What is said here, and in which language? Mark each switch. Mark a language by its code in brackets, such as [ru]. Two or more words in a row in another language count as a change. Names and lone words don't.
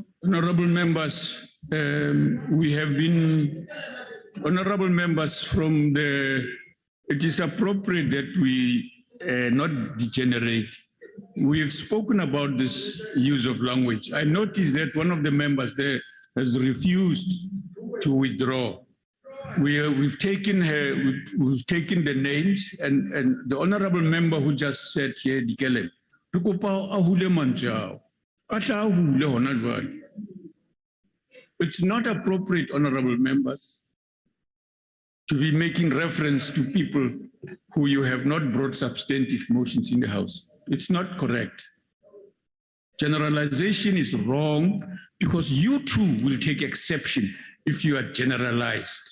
[en] Honorable members, we have been, honorable members from it is appropriate that we not degenerate. We've spoken about this use of language. I noticed that one of the members there has refused to withdraw. we've taken the names and the honorable member who just said here, [st] Dikelem, re kopa a hule mantswe ao. A tla a hule hona jwale. [en] It's not appropriate, honorable members, to be making reference to people who you have not brought substantive motions in the House. It's not correct. Generalization is wrong because you too will take exception if you are generalized.